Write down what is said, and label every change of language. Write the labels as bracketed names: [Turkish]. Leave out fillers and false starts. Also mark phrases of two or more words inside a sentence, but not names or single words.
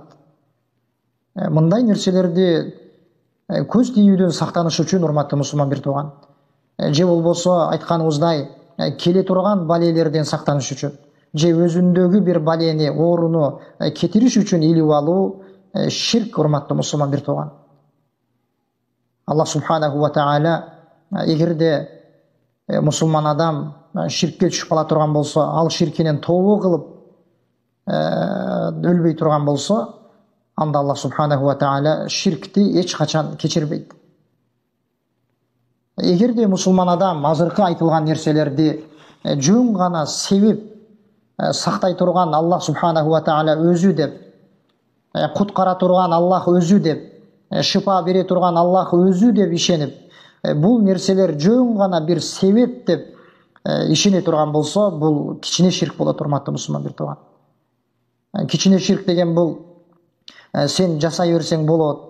[Kyrgyz] Мындай нерселерди көз тийүүдөн сактаныш үчүн, урматтуу мусулман бир тууган, же болбосо айтканыбыздай келе турган балелерден сактаныш үчүн, же өзүндөгү бир балени, ооруну кетириш үчүн илип алуу ширк, урматтуу мусулман бир тууган. [Arabic] الله سبحانه وتعالى [Kyrgyz] эгерде мусулман адам ширкке түшүп кала турган болсо, ал ширкинен тообо кылып өлбөй турган болсо, анда [Arabic] الله سبحانه وتعالى [Kyrgyz] ширкти эч качан кечирбейт. Эгерде мусулман адам азыркы айтылган нерселерди жөн гана себеп сактай турган [Arabic] الله سبحانه وتعالى [Kyrgyz] өзү деп, куткара турган Аллах өзү деп, шифа бере турган Аллах өзү деп ишенип, бул нерселер жөн гана бир себеп деп ишене турган болсо, бул кичине ширк болот, урматтуу мусулман бир тууган. Кичине ширк деген бул сен жасай берсең болот.